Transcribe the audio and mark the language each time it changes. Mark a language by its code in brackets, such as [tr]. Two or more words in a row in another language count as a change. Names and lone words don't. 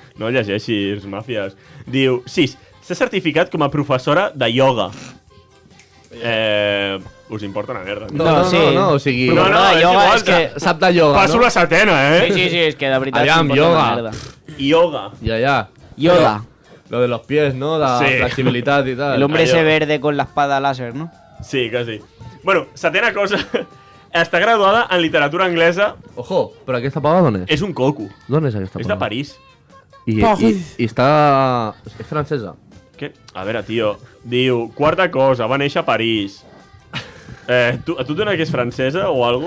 [ca] No llegeixis, màfies. Diu, 6. S'ha certificat com a professora de ioga. Us importa una merda. No, o sigui... No, no, és ioga igual, és que... Sap de ioga, Passo no? la setena, Sí, és que de veritat... Aviam, s'importa ioga. una merda. Ioga. Ja. Yoda. [es] Lo de los pies, ¿no? De Sí. [ca] flexibilitat i tal. [es] El hombre [ca] Allò. [es] ese verde con la espada láser, ¿no? [ca] Sí, quasi. Bueno, setena cosa. Està graduada en literatura anglesa. Ojo, però aquesta pava d'on és? És un coco. D'on és aquesta És pava? de París. I està... És francesa. Què? A veure, tio. Diu, quarta cosa, va néixer a París. A tu et dona que és francesa o algo?